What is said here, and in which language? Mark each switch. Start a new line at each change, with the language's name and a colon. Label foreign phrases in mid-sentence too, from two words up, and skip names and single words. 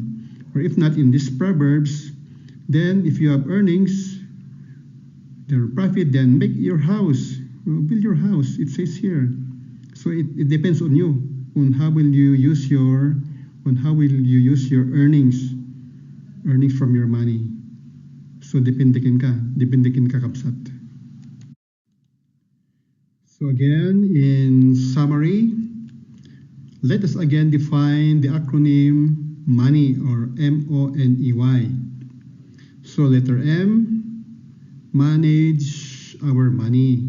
English: Or if not, in these proverbs, then if you have earnings, their profit, then make your house, build your house, it says here. So it depends on you, on how will you use your earnings from your money.
Iloko: So depende ka kabsat.
English: So again, in summary, let us again define the acronym MONEY, or MONEY. So letter M, manage our money.